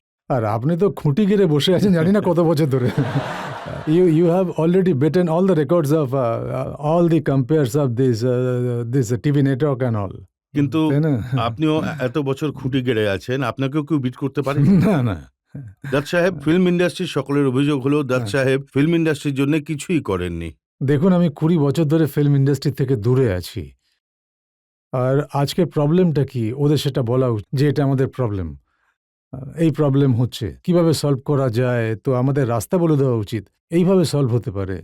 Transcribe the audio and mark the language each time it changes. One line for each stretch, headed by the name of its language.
Bangla: আর আপনি তো খুঁটি গেড়ে বসে আছেন জানি না কত বছর ধরে।
English: You have already beaten all the records of all the compares of this TV network and all.
Bangla: কিন্তু তাই না? আপনিও এত বছর খুঁটি গেড়ে আছেন, আপনাকেও কেউ বিট করতে পারে? না না, দত্ত সাহেব, ফিল্ম ইন্ডাস্ট্রির সকলের অভিযোগ হলো দত্ত সাহেব ফিল্ম ইন্ডাস্ট্রির জন্য কিছুই করেননি। দেখুন আমি 20 বছর ধরে ফিল্ম ইন্ডাস্ট্রি থেকে দূরে আছি, আর আজকে প্রবলেমটা কি ওদের সেটা বলা উচিত যে এটা আমাদের প্রবলেম, এই প্রবলেম হচ্ছে, কিভাবে সলভ করা যায়, তো আমাদের রাস্তা বলে দেওয়া উচিত, এইভাবে সলভ হতে পারে।